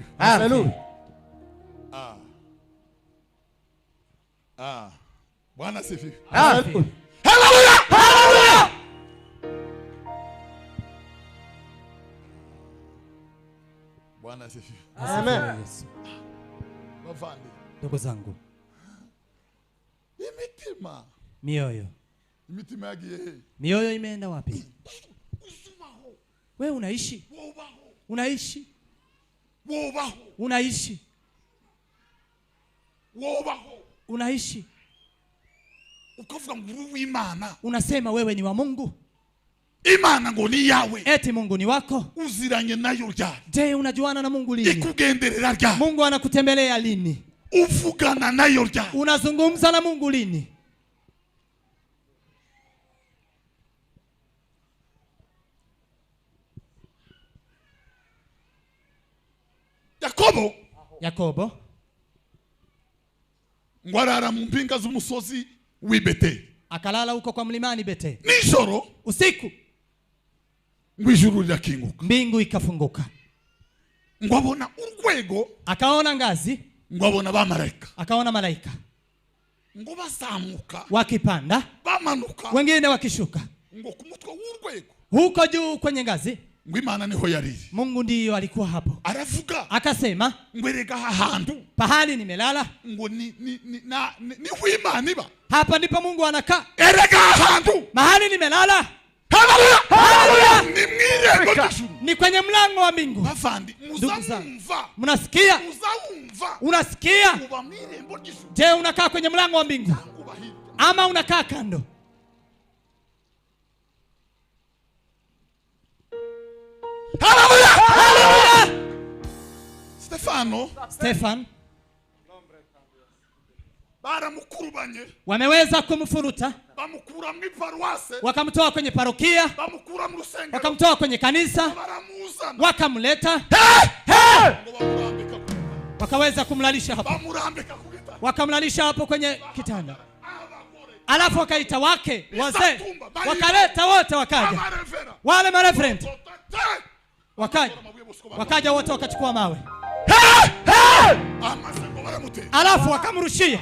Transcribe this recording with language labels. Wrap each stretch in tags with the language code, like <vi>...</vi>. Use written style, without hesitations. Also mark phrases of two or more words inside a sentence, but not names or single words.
<sw>Haleluya. Bwana asifiwe. Haleluya. Haleluya. Haleluya. Bwana asifiwe. Amen.</sw> <rw>Bavandi.</rw> <sw>Ndugu zangu.</sw> <rw>Imitima.</rw> <sw>Mioyo.</sw> <rw>Imitima yagiye.</rw> <sw>Mioyo imeenda wapi? Wewe unaishi? Unaishi? Unaishi? Unaishi?</sw> <rw>Ukavuga ngo w'Imana.</rw> <sw>Unasema wewe ni wa Mungu.</sw> <rw>Imana ngo ni yawe.</rw> <sw>Eti Mungu ni wako.</sw> <rw>Uziranye nayo ryari?</rw> <sw>Je, unajuana na Mungu lini?</sw> <rw>Ikugenderera ryari?</rw> <sw>Mungu anakutembelea lini?</sw> <rw>Uvugana nayo ryari?</rw> <sw>Unazungumza na Mungu lini?</sw> <rw>Yakobo ngwarara mu mpinga z'umusozi w'Ibeteli.</rw> <sw>Akalala huko kwa mlimani Beteli.</sw> <rw>Nijoro</rw> <sw>usiku</sw> <rw>ngwijuru lirakinguka.</rw> <sw>Mbingu ikafunguka.</sw> <rw>Ngwabona urwego.</rw> <sw>Akaona ngazi.</sw> <rw>Ngwabona bamalaika.</rw> <sw>Akaona malaika.</sw> <rw>Ngo bazamuka.</rw> <sw>Wakipanda.</sw> <rw>Bamanuka.</rw> <sw>Wengine wakishuka.</sw> <rw>Ngo kumutwe w'urwego.</rw> <sw>Huko juu kwenye ngazi.</sw> <rw>Ngwimana niho yariri.</rw> <sw>Mungu ndiyo alikuwa hapo.</sw> <rw>Aravuga.</rw> <sw>Akasema.</sw> <rw>Ngwereka hahandu.</rw> <sw>Pahali nimelala.</sw> <rw>Ngo ni w'Imana iba.</rw> <sw>Hapa ndipo Mungu anakaa.</sw> <rw>Ereka hahandu.</rw> <sw>Mahali nimelala. Haleluya. Haleluya.</sw> <rw>Ni mwirembo ry'ijuru.</rw> <sw>Ni kwenye mlango wa mbingu.</sw> <rw>Bavandi muzamumva.</rw> <sw>Mnasikia?</sw> <rw>Muzamumva.</rw> <sw>Unasikia?</sw> <rw>Uba mwirembo ry'ijuru.</rw> <sw>Je, unakaa kwenye mlango wa mbingu? Ama unakaa kando? Haleluya. Haleluya. Stefano</sw> <rw>baramukurubanye,</rw> <sw>wameweza kumfuruta,</sw> <rw>bamukura mu paruwase,</rw> <sw>wakamtoa kwenye parokia,</sw> <rw>bamukura mu rusengero,</rw> <sw>wakamtoa kwenye kanisa,</sw> <rw>baramuzana,</rw> <sw>wakamleta, wakaweza kumlalisha hapo, wakamlalisha hapo kwenye kitanda. Alafu wakaita wake wazee, wakaleta wote, wakaja wale mareverend, wakaja wote, wakachukua mawe, alafu wakamrushia.</sw>